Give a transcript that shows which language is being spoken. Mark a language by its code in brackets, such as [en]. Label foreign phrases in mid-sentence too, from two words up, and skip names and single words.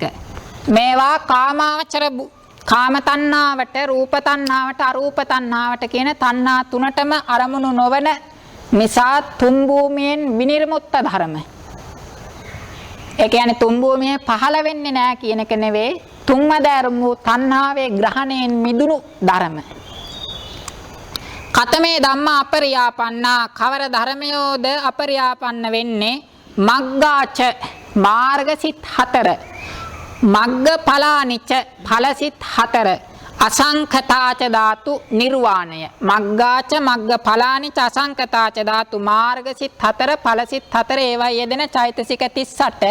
[si] මේවා කාමාවචර කාම තණ්හාවට, රූප තණ්හාවට, අරූප තණ්හාවට කියන තණ්හා තුනටම අරමුණු නොවන නිසා තුන් භූමියෙන් විනිර්මුක්ත ධර්ම. ඒ කියන්නේ තුන් භූමියේ පහළ වෙන්නේ නැහැ කියන එක නෙවෙයි, තුන්වැදෑරුම් වූ තණ්හාවේ ග්‍රහණයෙන් මිදුණු ධර්ම. [pi] කතමේ ධම්මා අපරියාපන්නා. [si] කවර ධර්මයෝද අපරියාපන්න වෙන්නේ? මග්ගාච මාර්ගසිත 4, මග්ග ඵලානිච ඵලසිත 4, [pi] අසංඛතාච ධාතු [si] නිර්වාණය. [pi] මග්ගාච මග්ග ඵලානිච අසංඛතාච ධාතු [si] මාර්ගසිත 4, ඵලසිත 4, ඒවා යෙදෙන චෛතසික 38.